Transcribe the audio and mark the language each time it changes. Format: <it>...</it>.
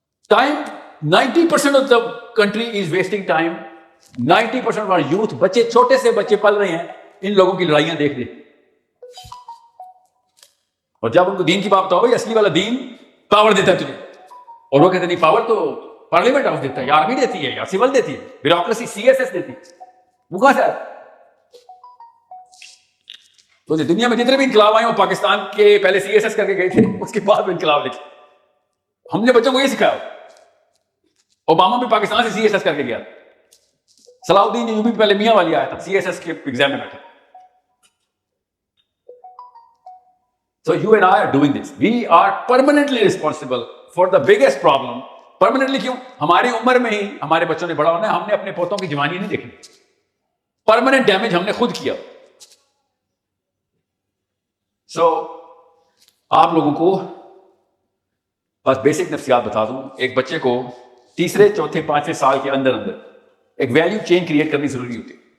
<en>time 90% of the country is wasting time</en> <ur>90% ہمارے youth بچے, چھوٹے سے بچے پل رہے ہیں ان لوگوں کی لڑائیاں دیکھ دیکھ. اور جب ان کو دین کی بات بتاؤ, اصلی والا دین پاور دیتا ہے تجھے, اور وہ کہتے ہیں نہیں پاور تو پارلیمنٹ ہاؤس دیتا ہے, یا آرمی دیتی ہے, یا سول دیتی ہے, بیوروکریسی CSS دیتی ہے. وہ کہاں سے آیا؟ تو دنیا میں جتنے بھی انقلاب آئے وہ پاکستان کے پہلے CSS کر کے گئے تھے, اس کے بعد میں انقلاب لکھے. ہم نے بچوں کو یہ سکھایا. اوباما بھی پاکستان سے CSS کر کے گیا. صلاح الدین ایوبی پہلے میاں والی آیا تھا, CSS کے ایگزام میں بیٹھا.</ur> <en>So you and I are doing this. We are permanently responsible for the biggest problem.</en> <ur>Permanently کیوں؟ ہماری عمر میں ہی ہمارے بچوں نے بڑا ہونا ہے, ہم نے اپنے پوتوں کی جوانی نہیں دیکھنی. پرماننٹ ڈیمیج ہم نے خود کیا. سو آپ لوگوں کو بس بیسک نفسیات بتا دوں. ایک بچے کو تیسرے چوتھے پانچویں سال کے اندر ایک ویلیو چین کریٹ کرنی ضروری ہوتی ہے.</ur>